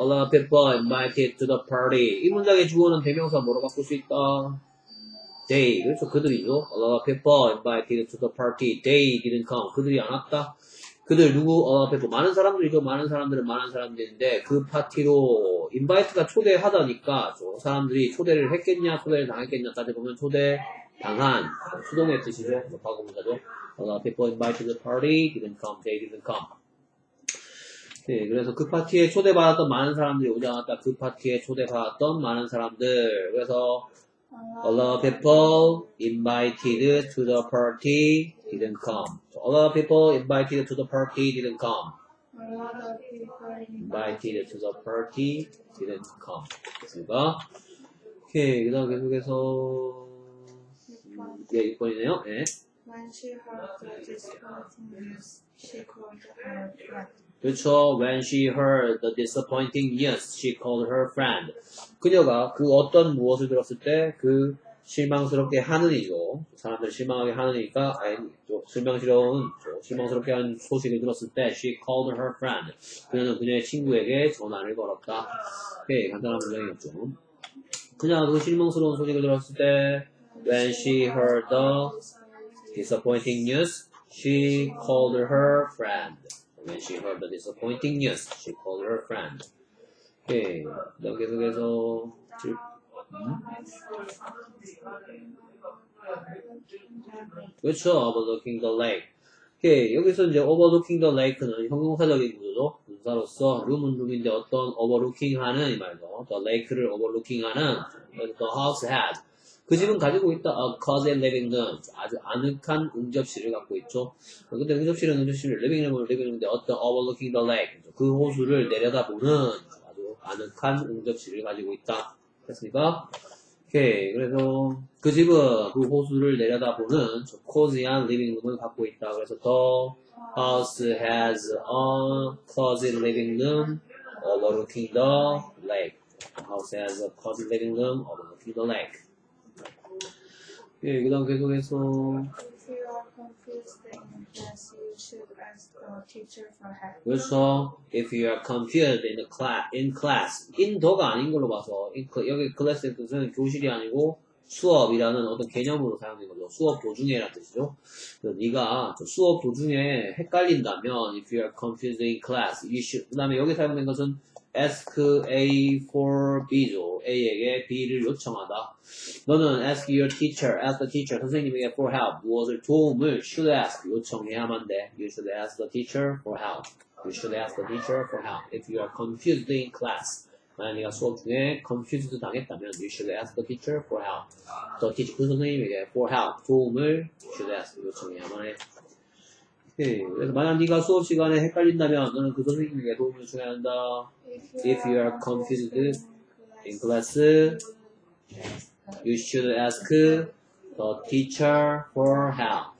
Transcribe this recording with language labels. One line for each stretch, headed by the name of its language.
English: A lot of people invited to the party.
Korean: 이 문장의 주어는 대명사 뭐로 바꿀 수 있다?
English: They.
Korean: 그렇죠. 그들이죠.
English: A lot of people invited to the party. They didn't come.
Korean: 그들이 안 왔다. 그들 누구? 많은 사람들이죠. 많은 사람들인데 그 파티로 invite가 초대하다니까 저 사람들이 초대를 했겠냐, 초대를 당했겠냐 따져보면 초대당한 수동의 뜻이죠. 과거 문자죠.
English: A lot of people invited to the party, didn't come, they didn't come.
Korean: 네, 그래서 그 파티에 초대받았던 많은 사람들이 오지 않았다. 그 파티에 초대받았던 많은 사람들.
English: 그래서 a lot of people invited to the party didn't come. A lot of people invited to the party didn't come. A lot of people invited to the party didn't come.
Korean: 됐습니까? 오케이. 그 다음 계속해서 6번이네요. 네.
English: When she heard the disappointing news, she called her friend.
Korean: 그렇죠.
English: When she heard the disappointing news, she called her friend.
Korean: 그녀가 그 어떤 무엇을 들었을 때 그 실망스럽게 하는 이죠. 사람들 실망하게 하는 이니까 실망스럽게 한 소식을 들었을 때
English: she called her friend.
Korean: 그녀는 그녀의 친구에게 전화를 걸었다. 오케이. 간단한 문장이었죠. 그녀가 그 실망스러운 소식을 들었을 때
English: when she heard the disappointing news, she called her friend. When she heard the disappointing news, she called her friend.
Korean: 오케이. 그다음 계속해서 그렇죠.
English: overlooking the lake. 오케이.
Korean: 여기서 이제 overlooking the lake는 형용사적인 구조죠. 분사로서 room은 room인데 어떤 overlooking 하는 이 말이죠. the lake를 overlooking 하는 the house had. 그 집은 가지고 있다.
English: A cozy living room.
Korean: 아주 아늑한 응접실을 갖고 있죠. 근데 응접실은 응접실, 리빙룸인데 어떤 overlooking the lake. 그 호수를 내려다보는 아주 아늑한 응접실을 가지고 있다. 됐습니까? 오케이. 그래서 그 집은 그 호수를 내려다보는 cozy한 리빙룸을 갖고 있다.
English: 그래서 the house has a cozy living room overlooking the lake. The house has a cozy living room overlooking the lake.
Korean: 예, 그 다음 계속해서
English: If you are confused in class, you should ask the teacher for help.
Korean: 그렇죠. If you are confused in class, in 더가 아닌 걸로 봐서 여기 class의 뜻은 교실이 아니고 수업이라는 어떤 개념으로 사용된 거죠. 수업 도중에라는 뜻이죠. 그래서 네가 수업 도중에 헷갈린다면
English: if you are confused in class, you should.
Korean: 그 다음에 여기 사용된 것은 ask A for B죠. A에게 B를 요청하다. 너는 ask your teacher, ask the teacher, 선생님에게 for help, 무엇을 도움을 should ask, 요청해야만 돼.
English: You should ask the teacher for help. You should ask the teacher for help. If you are confused in class,
Korean: 만약 네가 수업 중에
English: confused 당했다면 you should ask the teacher for help.
Korean: The teacher, 그 선생님에게 for help, 도움을 should ask, 요청해야만 해. 네, 그래서 만약 네가 수업 시간에 헷갈린다면 너는 그 선생님에게 도움을 요청해야 한다.
English: If you are confused in class, you should ask the teacher for help.